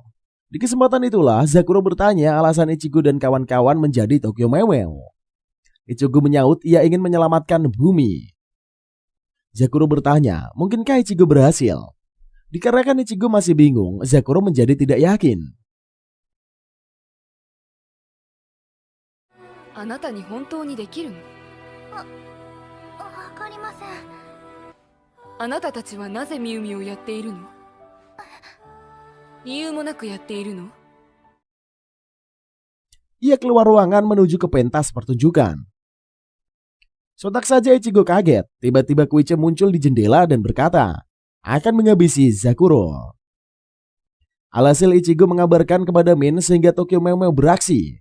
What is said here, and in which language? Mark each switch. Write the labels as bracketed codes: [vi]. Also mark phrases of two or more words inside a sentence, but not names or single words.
[id] Di kesempatan itulah Zakuro bertanya alasan Ichigo dan kawan-kawan menjadi Tokyo Mew Mew. Ichigo menyaut ia ingin menyelamatkan bumi. Zakuro bertanya, mungkinkah Ichigo berhasil? Dikarenakan Ichigo masih bingung, Zakuro menjadi tidak yakin. [ja] あなたに本当にできるの？わかりません。あなたたちはなぜミュウミュウをやっているの？理由もなくやっているの？ [id] Ia keluar ruangan menuju ke pentas pertunjukan. Sontak saja Ichigo kaget, tiba-tiba Koichi muncul di jendela dan berkata akan menghabisi Zakuro. Alhasil Ichigo mengabarkan kepada Min sehingga Tokyo Mew Mew beraksi.